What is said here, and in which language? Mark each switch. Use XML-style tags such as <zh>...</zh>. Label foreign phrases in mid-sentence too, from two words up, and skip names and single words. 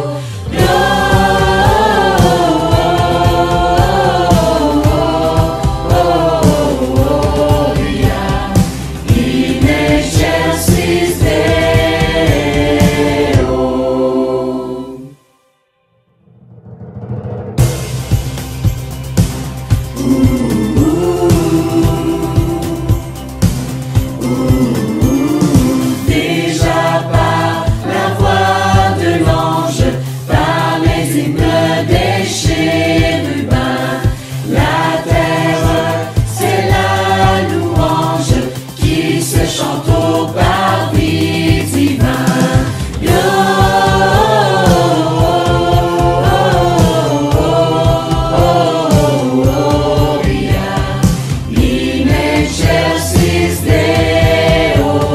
<la>Gloria in excelsis Deo.</la> <fr>Déjà par la voix de l'ange, par les hymnes des chérubins, la terre, c'est la louange qui se chante au parvis divin.</fr> <la>Gloria in excelsis Deo.</la>